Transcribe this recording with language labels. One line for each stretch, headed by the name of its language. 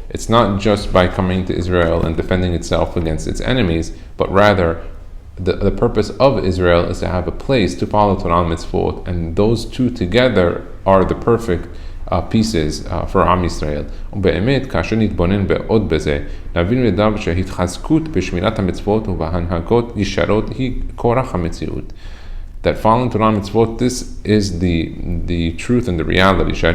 English: It's not just by coming to Israel and defending itself against its enemies, but rather the purpose of Israel is to have a place to follow Torah and mitzvot, and those two together are the perfect pieces for Am Yisrael.
Hebrew: ובאמת, כאשר נתבונן בעוד בזה, נבין לדעת שהתחזקות בשמירת המצוות ובהנהגות ישרות היא כורח המציאות.
English: That following Torah and mitzvot, this is the truth and the reality.